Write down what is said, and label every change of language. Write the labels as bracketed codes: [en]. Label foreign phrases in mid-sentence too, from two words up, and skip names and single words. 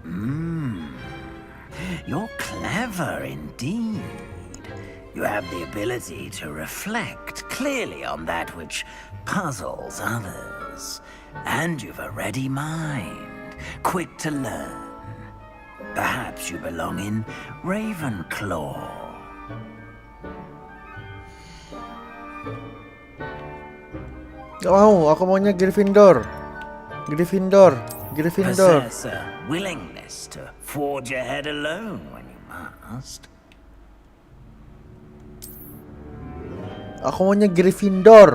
[en] You're clever indeed. You have the ability to reflect clearly on that which puzzles others. And you've a ready mind, quick to learn. Perhaps you belong in Ravenclaw. [id] Oh, aku maunya Gryffindor. [en] Possess a willingness to forge ahead alone when you must. [id] Aku maunya Gryffindor.